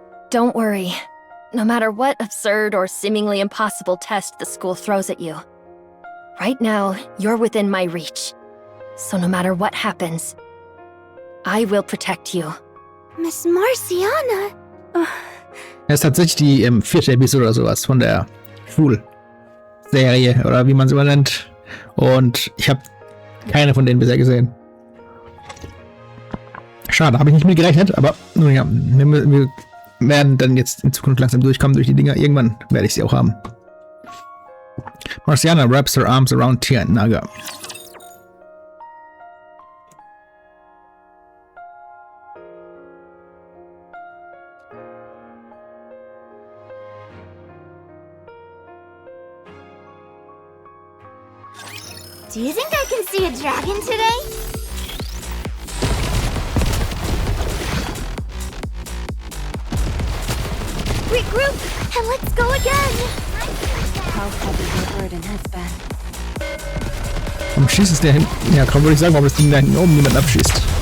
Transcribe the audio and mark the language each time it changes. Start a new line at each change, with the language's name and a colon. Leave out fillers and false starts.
English: Don't worry. No matter what absurd or seemingly impossible test the school throws at you, right now, you're within my reach. So no matter what happens, I will protect you. Miss Marciana?
German: Es ist tatsächlich die 4. Episode oder sowas von der Schulserie oder wie man es immer nennt. Und ich habe keine von denen bisher gesehen. Schade, habe ich nicht mit gerechnet, aber nun ja, wir werden dann jetzt in Zukunft langsam durchkommen durch die Dinger. Irgendwann werde ich sie auch haben.
English: Marciana wraps her arms around Tia and Naga. Do you think I can see a dragon today? Regroup, and let's go again! How heavy your burden has been.
German: Warum schießt es der hinten? Ja, kaum würde ich sagen, warum das Ding da hinten oben niemand abschießt.